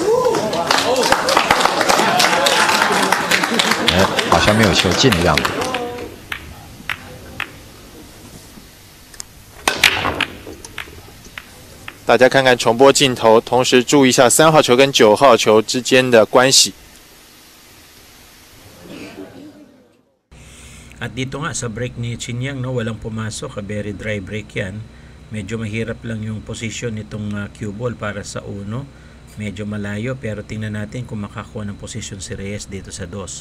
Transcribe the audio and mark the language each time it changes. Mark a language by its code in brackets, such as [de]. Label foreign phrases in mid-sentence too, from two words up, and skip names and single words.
[zh] 哎，好像没有球进的样子。大家看看重播镜头，同时注意一下3号球跟9号球之间的关系。 [tl] At dito nga sa break ni Chinyang, no, walang pumasok, [en] very dry break [tl] yan. Medyo mahirap lang yung position nitong [en] cue ball [tl] para sa 1. Medyo malayo pero tingnan natin kung makakuha ng position si Reyes dito sa 2.